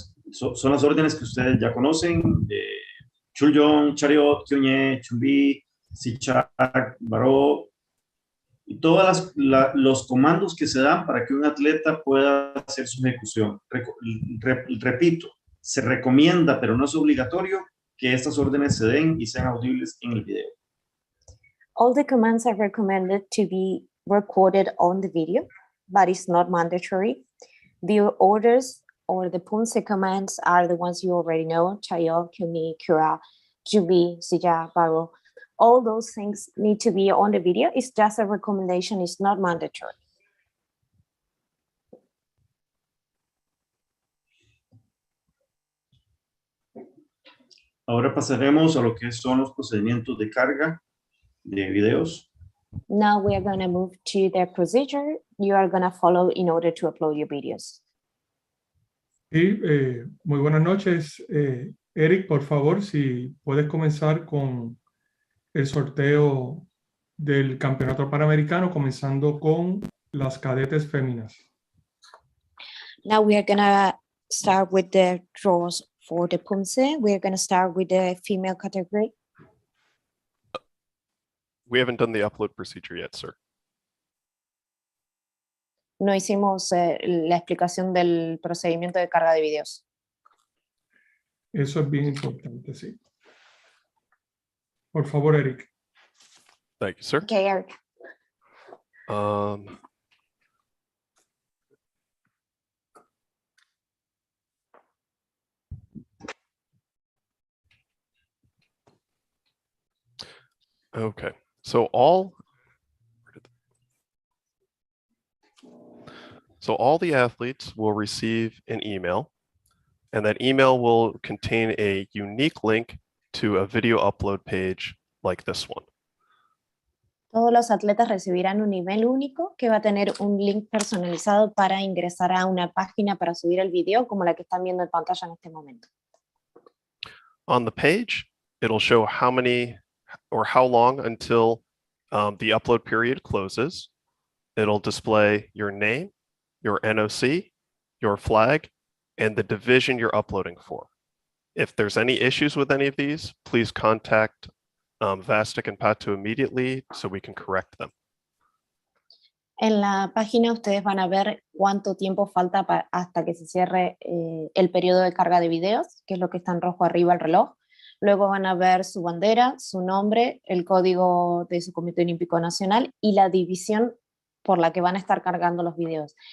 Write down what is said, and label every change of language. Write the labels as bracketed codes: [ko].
[es] Son las órdenes que ustedes ya conocen, Chuljong, Chariot, Kyunye, Chumbi, Sichak, Baró, y todos los comandos que se dan para que un atleta pueda hacer su ejecución. Repito, se recomienda, pero no es obligatorio, que estas órdenes se den y sean audibles en el video. [en] All the commands are recommended to be recorded on the video, but it's not mandatory. The orders or the Poomsae commands are the ones you already know, Chayo, Kyuni, Kura, to be silla, pago. All those things need to be on the video. It's just a recommendation, it's not mandatory. [es] Ahora pasaremos a lo que son los procedimientos de carga de videos. [en] Now we are going to move to the procedure you are going to follow in order to upload your videos. [es] Sí, muy buenas noches. Eric, por favor, si puedes comenzar con el sorteo del Campeonato Panamericano, comenzando con las cadetes féminas. [en] Now we are going to start with the draws for the Poomsae. We are going to start with the female category. We haven't done the upload procedure yet, sir. [es] No hicimos la explicación del procedimiento de carga de videos. Eso es bien importante, sí. Por favor, Eric. [en] Thank you, sir. Okay, Eric. Okay, so all the athletes will receive an email, and that email will contain a unique link to a video upload page like this one. [es] Todos los atletas recibirán un email único que va a tener un link personalizado para ingresar a una página para subir el video como la que están viendo en pantalla en este momento. [en] On the page, it'll show how many or how long until the upload period closes. It'll display your name, your NOC, your flag, and the division you're uploading for. If there's any issues with any of these, please contact Vastic and Patu immediately so we can correct them. [es] En la página ustedes van a ver cuánto tiempo falta hasta que se cierre el periodo de carga de videos, que es lo que está en rojo arriba el reloj. Luego van a ver su bandera, su nombre, el código de su Comité Olímpico Nacional y la división por la que van a estar cargando los videos.